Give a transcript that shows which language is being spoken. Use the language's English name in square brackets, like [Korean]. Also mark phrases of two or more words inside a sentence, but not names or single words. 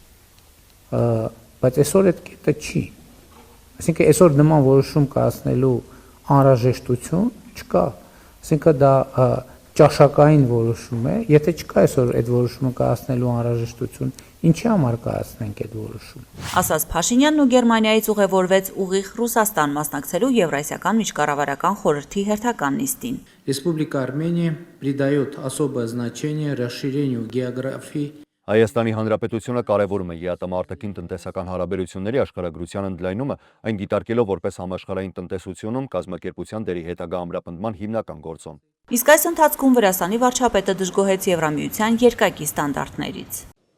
[Armenian] Բայց այսօր այդ կետը չի։ Այսինքն այսօր նման որոշում կայացնելու անհրաժեշտություն չկա։ Այսինքն դա ճաշակային որոշում է, եթե չկա այսօր այդ որոշումը կայացնելու անհրաժեշտություն, ինչի համար կայացնենք այդ որոշումը։ Ասաց Փաշինյանն ու Գերմանիայից ուղևորվեց ուղիղ Ռուսաստան մասնակցելու Եվրասիական միջկառավարական խորհրդի հերթական նիստին։ [Russian] Республика Армения придает особое значение расширению географии [Armenian] Հայաստանի Հանրապետությունը կարևորում է ԵԱՏՄ-արտաքին տնտեսական հարաբերությունների աշխարհագրության ընդլայնումը, այն դիտարկելով որպես համաշխարհային տնտեսությունում կազմակերպության դերի հետագա ամրապնդման հիմնական գործոն։ Իսկ այս ընթացքում Վրաստանի վարչապետը դժգոհեց Եվրամիության երկակի ստանդարտներից։